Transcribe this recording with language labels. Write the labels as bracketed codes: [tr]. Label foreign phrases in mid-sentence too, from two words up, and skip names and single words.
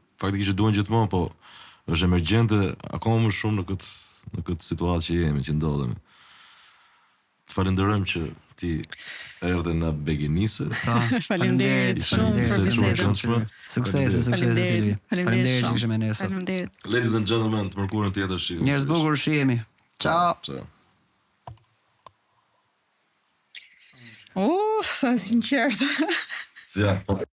[sq] Faktikisht duhen gjithmonë, po është emergjente akoma më shumë në këtë situatë që jemi, që ndodhemi. Të falenderojmë që ti erdhe na beginise. Faleminderit shumë për bisedën. Suksese Silvi. Faleminderit që kishe me ne sot. [en] Ladies and gentlemen, [sq] të mërkurën tjetër shihemi. Njerëz bukur shihemi. Ciao. Ciao. Sa sinqert. Si ja, po